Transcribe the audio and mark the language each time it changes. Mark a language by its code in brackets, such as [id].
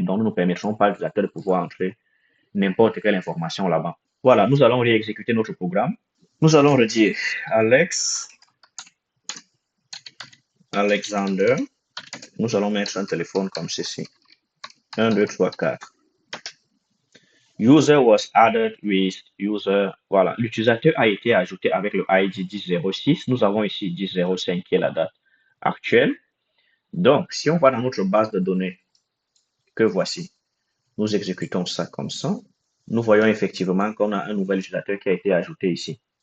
[fr] Donc, nous ne permettrons pas à l'utilisateur de pouvoir entrer n'importe quelle information là-bas. Voilà, nous allons réexécuter notre programme. Nous allons redire Alexander. Nous allons mettre un téléphone comme ceci. 1, 2, 3, 4. [en] User was added with user. [fr] Voilà, l'utilisateur a été ajouté avec le ID 1006. Nous avons ici 1005 qui est la date actuelle. Donc, si on va dans notre base de données, que voici, nous exécutons ça comme ça. Nous voyons effectivement qu'on a un nouvel utilisateur qui a été ajouté ici.